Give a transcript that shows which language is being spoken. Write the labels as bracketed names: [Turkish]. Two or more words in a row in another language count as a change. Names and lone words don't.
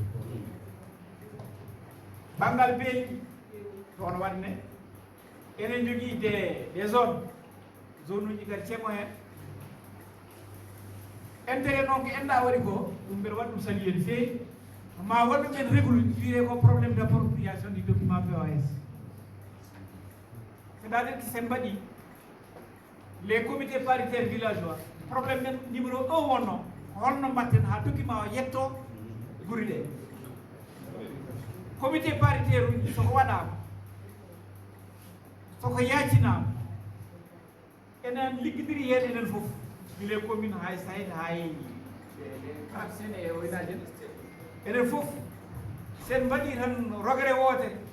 [Fula] banggal beeli toon waɗne enen jogii [French] des zone [Fula] uji kadi ceemo hen intérêt noon ko enda waɗi ko ɗum mbeɗa waɗi ɗum saluer no feewi ma waɗɗu men réglu wiire ko [French] probléme d' appropriation du document PAS c'est-à-dire que [Fula] sen mbaɗi [French] les comités paritaires villageois probléme [Fula] men numéro 1 wonno holno mbatten ha document o yetto guri ɗe [French] comité paritaire [Fula] uji soko waɗama soko yaccinama enen liggodiri hen enen foof [French] les communes [Fula] hay sayt hay sen e oynaji enen foof sen mbaɗi tan rogere woote